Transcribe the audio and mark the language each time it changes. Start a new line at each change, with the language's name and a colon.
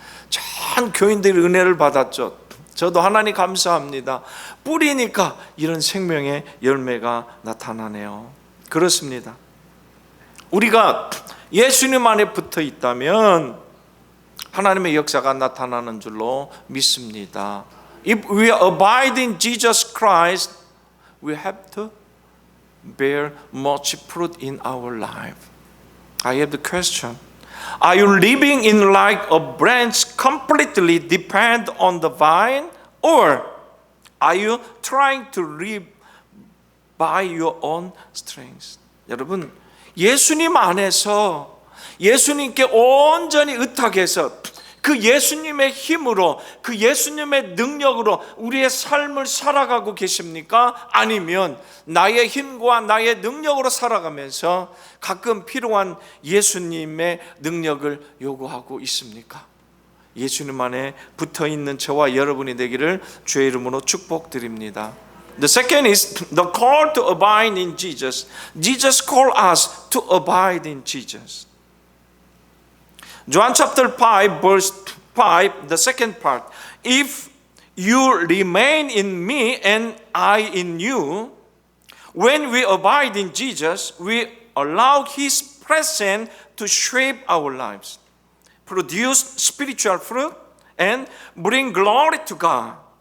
Korean: 전 교인들이 은혜를 받았죠. 저도 하나님 감사합니다. 뿌리니까 이런 생명의 열매가 나타나네요. 그렇습니다. 우리가 예수님 안에 붙어 있다면 하나님의 역사가 나타나는 줄로 믿습니다.
English: If we abide in Jesus Christ, we have to bear much fruit in our life. I have the question. Are you living in like a branch completely depend on the vine, or are you trying to live by your own strength?
Korean: 여러분, 예수님 안에서 예수님께 온전히 의탁해서 그 예수님의 힘으로, 그 예수님의 능력으로 우리의 삶을 살아가고 계십니까? 아니면 나의 힘과 나의 능력으로 살아가면서 가끔 필요한 예수님의 능력을 요구하고 있습니까? 예수님 안에 붙어있는 저와 여러분이 되기를 주의 이름으로 축복드립니다.
English: The second is the call to abide in Jesus. Jesus called us to abide in Jesus. John chapter 5 verse 5, the second part. If you remain in me and I in you, when we abide in Jesus, we allow His presence to shape our lives, produce spiritual fruit, and bring glory to God.